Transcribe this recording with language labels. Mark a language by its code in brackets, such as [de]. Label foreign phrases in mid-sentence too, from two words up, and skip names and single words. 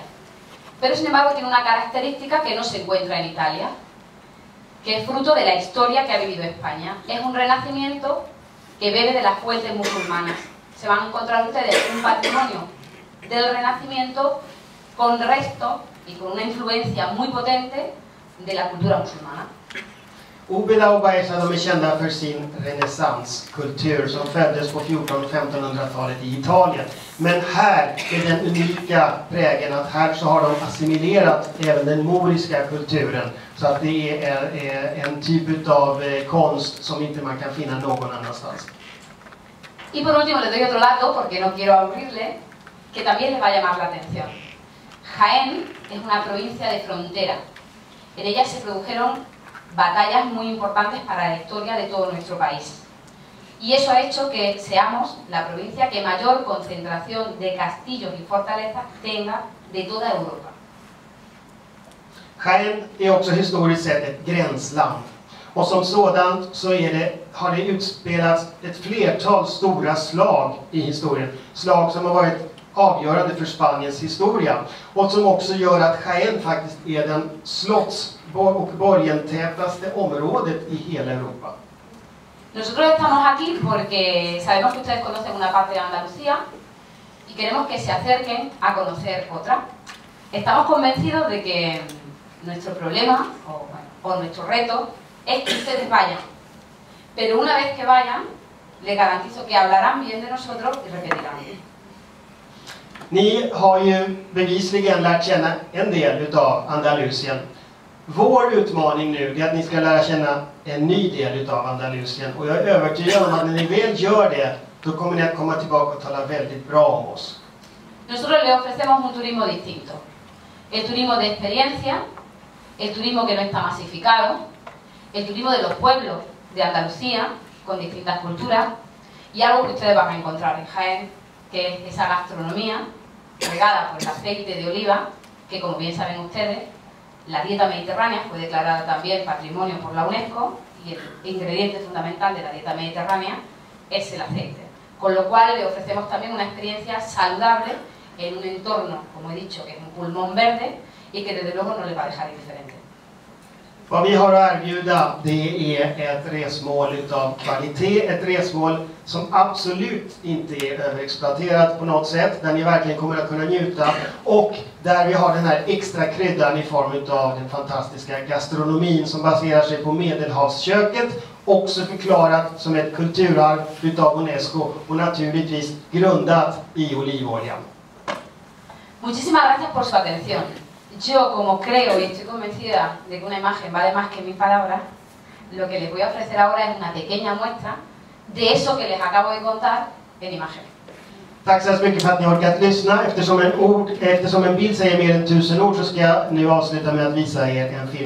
[es] Pero sin embargo tiene una característica que no se encuentra en Italia, que es fruto de la historia que ha vivido España. Es un renacimiento que bebe de las fuentes musulmanas. Se van a encontrar ustedes un patrimonio del Renacimiento con restos y con una influencia muy potente de la cultura musulmana. [sv] Úbeda och Baeza, de är kända för sin renässanskultur som föddes på 1400- och 1500-talet i Italien. Men här är den unika prägen att här så har de assimilerat även den moriska kulturen. Så att det är en typ av konst som inte man kan finna någon annanstans. [es] Y por último les doy otro dato, porque no quiero aburrirle, que también les va a llamar la atención. Jaén es una provincia de frontera. En ella se produjeron batallas muy importantes para la historia de todo nuestro país. Y eso ha hecho que seamos la provincia que mayor concentración de castillos y fortalezas tenga de toda Europa. [sv] Jaén är också historiskt sett ett gränsland. Och som sådant så har det utspelats ett flertal stora slag i historien. Slag som har varit avgörande för Spaniens historia. Och som också gör att Jaén faktiskt är den slotts- och borgentätaste området i hela Europa. [es] Nosotros estamos aquí porque sabemos que ustedes conocen una parte de Andalucía y queremos que se acerquen a conocer otra. Estamos convencidos de que nuestro problema o nuestro reto es que ustedes vayan. Pero una vez que vayan, les garantizo que hablarán bien de nosotros y repetirán. [sv] Ni har ju bevisligen lärt känna en del utav Andalusien. Vår utmaning nu är att ni ska lära känna en ny del utav Andalusien. Och jag är övertygad om att när ni väl gör det, då kommer ni att komma tillbaka och tala väldigt bra om oss. [es] Nosotros le ofrecemos un turismo distinto. El turismo de experiencia, el turismo que no está masificado, el turismo de los pueblos de Andalucía, con distintas culturas, y algo que ustedes van a encontrar en Jaén, que es esa gastronomía regada por el aceite de oliva, que como bien saben ustedes, la dieta mediterránea fue declarada también patrimonio por la UNESCO, y el ingrediente fundamental de la dieta mediterránea es el aceite. Con lo cual le ofrecemos también una experiencia saludable en un entorno, como he dicho, que es un pulmón verde y que desde luego no le va a dejar indiferente. [sv] Vad vi har att erbjuda, det är ett resmål utav kvalitet, ett resmål som absolut inte är överexploaterat på något sätt, där ni verkligen kommer att kunna njuta, och där vi har den här extra kryddan i form utav den fantastiska gastronomin som baserar sig på Medelhavsköket, också förklarat som ett kulturarv utav UNESCO och naturligtvis grundat i olivoljan. [es] Muchísimas gracias por su atención. Yo, como creo y estoy convencida de que una imagen vale más que 1000 palabras, lo que les voy a ofrecer ahora es una pequeña muestra de eso que les acabo de contar en imagen. [sv] Tack så mycket för att ni har orkat lyssna. Eftersom en bild säger mer än 1000 ord så ska jag nu avsluta med att visa er en film.